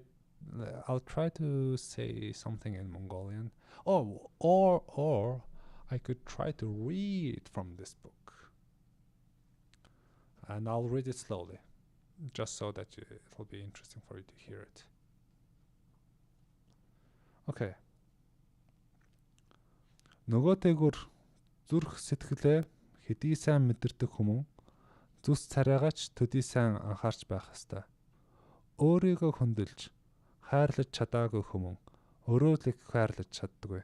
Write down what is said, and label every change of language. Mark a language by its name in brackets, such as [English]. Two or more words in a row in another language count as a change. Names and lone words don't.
[English] I'll try to say something in Mongolian. Oh, or I could try to read from this book, and I'll read it slowly, just so that it'll be interesting for you to hear it. Okay. [Mongolian] Нөгөө дээгүр зүрх сэтгэлээ хэдий сайн мэдэрдэг хүмүүн зүс царайгаач төдий сайн анхаарч байх ёстой. Өөрийгөө хөндөлж хайрлаж чадаагүй хүмүүн өөрөө л их хайрлаж чаддаггүй.